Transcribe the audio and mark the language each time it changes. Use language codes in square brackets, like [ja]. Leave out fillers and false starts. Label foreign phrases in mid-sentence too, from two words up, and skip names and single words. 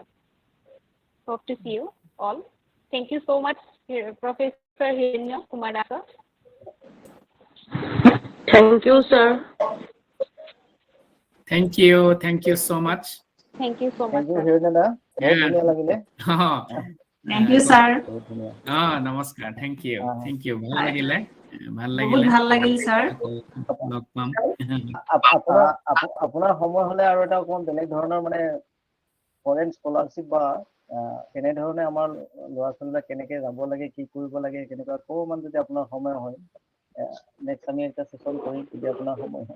[en] Hope to see you all. Thank you so much, Professor Hiranya Kumar Nath, sir. Thank you, sir. Thank you. Thank you so much. Thank you so much, Thank you, sir. Hiranya. Yeah. [as] বহুত ধুনীয়া লাগিলে। [en] Thank you, sir. [as] বহুত ধুনীয়া। [en] নমস্কাৰ। Thank you. Thank you. [as] ভাল [en] Hi. [as] লাগিলে। ভাল বহুত লাগিলে। ভাল লাগিল, sir. আকৌ লগ পাম। আপোনাৰ সময় হলে আৰু এটা অকমান বেলেগ ধৰণৰ মানে [en] foreign scholarship [as] বা কেনেধৰণে আমাৰ ল'ৰা ছোৱালীবিলাক কেনেকে যাব লাগে, কি কৰিব লাগে, কেনেকুৱা অকমান যদি আপোনাৰ সময় হয়, নেক্সট আমি এটা সেশন কৰিম যদি আপোনাৰ সময় হয়।